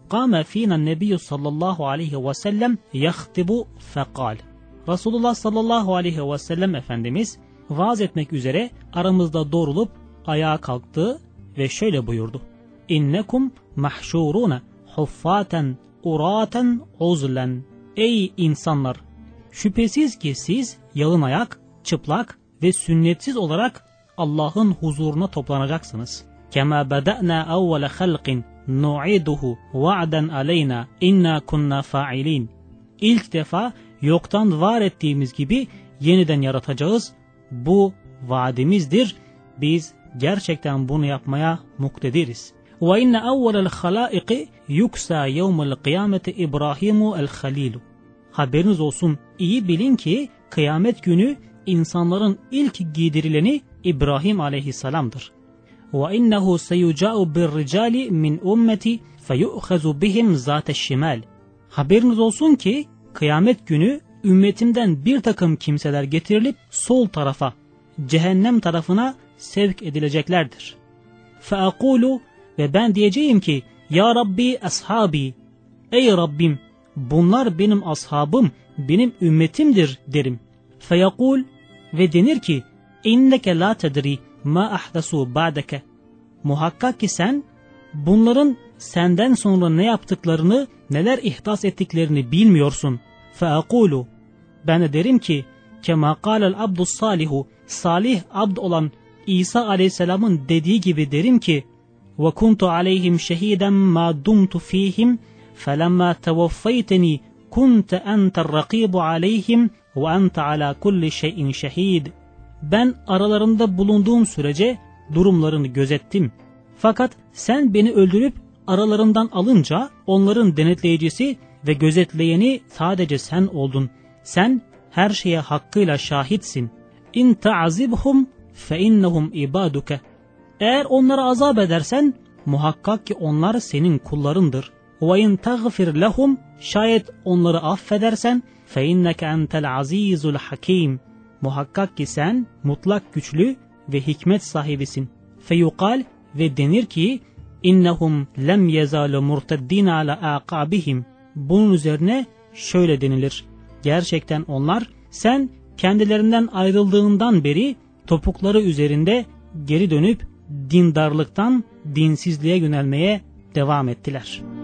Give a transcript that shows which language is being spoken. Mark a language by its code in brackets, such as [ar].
[ar] قام فينا النبي صلى الله عليه وسلم يخطب فقال [tr] Resulullah sallallahu aleyhi ve sellem Efendimiz vaaz etmek üzere aramızda doğrulup ayağa kalktı ve şöyle buyurdu. [ar] İnnekum mahşuruna huffaten uraten uzlen. [tr] Ey insanlar! Şüphesiz ki siz yalın ayak, çıplak ve sünnetsiz olarak Allah'ın huzuruna toplanacaksınız. [ar] كما بدأنا أول خلق نعيده وعدا علينا إنا كنا فاعلين. [tr] İlk defa yoktan var ettiğimiz gibi yeniden yaratacağız. Bu vaadimizdir. Biz gerçekten bunu yapmaya muktediriz. [ar] وإن أول الخلائق يكسى يوم القيامة إبراهيم الخليل. [tr] Haberiniz olsun, iyi bilin ki kıyamet günü insanların ilk giydirileni İbrahim aleyhisselamdır. [ar] وَإِنَّهُ سَيُجَاءُ بِالرِّجَالِ مِنْ اُمَّتِ فَيُؤْخَذُ بِهِمْ ذَاتَ الشِّمَالِ [tr] Haberiniz olsun ki kıyamet günü ümmetimden bir takım kimseler getirilip sol tarafa, cehennem tarafına sevk edileceklerdir. [ar] فَأَقُولُ [tr] Ve ben diyeceğim ki [ar] يَا رَبِّي أَصْحَابِي [tr] Ey Rabbim, bunlar benim ashabım, benim ümmetimdir derim. [ar] فَيَقُولُ [tr] Ve denir ki [ar] اِنَّكَ لَا تَدْرِي مَا أَحْدَسُوا بَعْدَكَ [tr] Muhakkak ki sen, bunların senden sonra ne yaptıklarını, neler ihdas ettiklerini bilmiyorsun. [ar] فَاَقُولُ [tr] Ben de derim ki, [ar] كَمَا قَالَ الْعَبْدُ الصَّالِحُ [tr] Salih abd olan İsa aleyhisselamın dediği gibi derim ki, [ar] وَكُنْتُ عَلَيْهِمْ شَهِيدًا مَا دُمْتُ ف۪يهِمْ فَلَمَّا تَوَفَّيْتَنِي كُنْتَ أَنْتَ الرَّقِيبُ عَلَيْهِمْ وَأَنْتَ عَلَى كُلِّ شَيْءٍ شَهِيدٍ [tr] Ben aralarında bulunduğum sürece durumlarını gözettim. Fakat sen beni öldürüp aralarından alınca onların denetleyicisi ve gözetleyeni sadece sen oldun. Sen her şeye hakkıyla şahitsin. [ar] اِنْ تَعَزِبْهُمْ فَاِنَّهُمْ اِبَادُكَ [tr] Eğer onlara azap edersen muhakkak ki onlar senin kullarındır. [ar] وَاِنْ تَغْفِرْ لَهُمْ [tr] Şayet onları affedersen [ar] فَاِنَّكَ اَنْتَ الْعَز۪يزُ الْحَك۪يمِ [tr] muhakkak ki sen mutlak güçlü ve hikmet sahibisin. [ar] Feyukal [tr] ve denir ki, [ar] innahum lem yezalu murtaddin ala aqabihim. [tr] Bunun üzerine şöyle denilir. Gerçekten onlar, sen kendilerinden ayrıldığından beri topukları üzerinde geri dönüp dindarlıktan dinsizliğe yönelmeye devam ettiler.